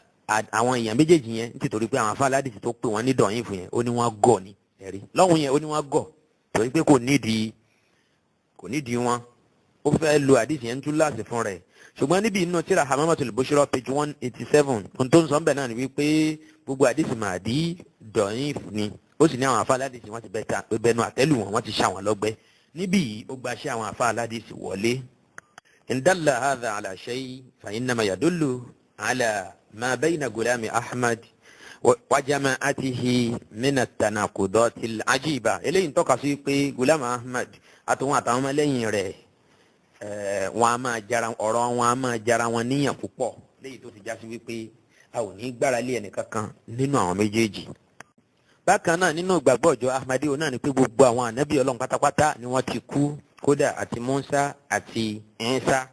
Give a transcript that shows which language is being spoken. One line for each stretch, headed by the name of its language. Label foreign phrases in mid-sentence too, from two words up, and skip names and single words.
Yoruba: àwọn èèyàn méjèèjì yẹn nítorí pé àwọn afá aládìsí tó pè wọ́n ní dọ̀yìn fún yẹn ó ní wọ́n gọ̀ ni ẹ̀rí lọ́hùn yẹn ó ní wọ́n gọ̀ torí pé kò nídìí wọn ó fẹ́ lo àdìsí yẹn tún láti fún rẹ̀ ṣùgbọ́n níbi inú tíra Hamamatul Bushra page 187 ohun tó ń sọ ń bẹ̀ náà ni wípé gbogbo àdìsí màdí dọ̀yìn ni ó sì ní àwọn afá aládìsí wọ́n ti bẹnu àtẹ́lù wọn wọ́n ti ṣà wọ́n lọ́gbẹ́ níbí yìí ó gbaṣẹ́ àwọn afá aládìsí wọlé.
Arabic: إن دل هذا على شيء فإنما يدل على ما بين غلام أحمد وجماعته من التناقضات العجيبة
Yoruba: eléyìí ń tọ́ka sí pé Ghulam Ahmad àtòun àtàwọn ọmọlẹ́yìn rẹ̀ wọn a máa jara ọ̀rọ̀ wọn a máa jara wọn níyàn púpọ̀ léyìí tó ti já sí wípé a ò ní gbára lé ẹnìkankan nínú àwọn méjèèjì. bákan náà nínú ìgbàgbọ́ ọjọ́ Ahmadi náà ni pé gbogbo àwọn ànábì Ọlọ́run pátápátá ni wọ́n ti kú kódà àti Musa àti Isa